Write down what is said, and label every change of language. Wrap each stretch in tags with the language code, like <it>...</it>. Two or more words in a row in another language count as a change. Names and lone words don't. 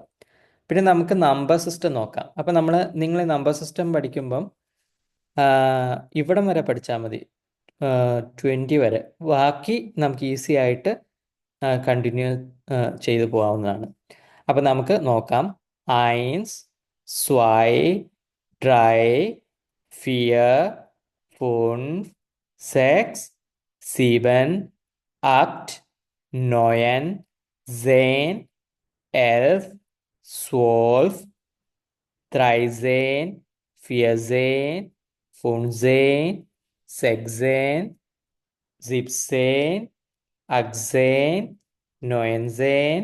<ml>പിന്നെ നമുക്ക്</ml> <en>number system</en> <ml>നോക്കാം. അപ്പോൾ നിങ്ങൾ</ml> <en>number system</en> <ml>പഠിക്കുമ്പം ഇവിടം വരെ പഠിച്ചാൽ മതി, 20 വരെ. ബാക്കി നമുക്ക് ഈസി ആയിട്ട് കണ്ടിന്യൂ ചെയ്തു പോകാവുന്നതാണ്. അപ്പോൾ നമുക്ക് നോക്കാം.</ml> <de>eins, zwei, drei, vier, fünf, sechs, sieben, acht, neun, zehn, 11, 12, 13, 14, 15, 16, 17, 18, 19.</de>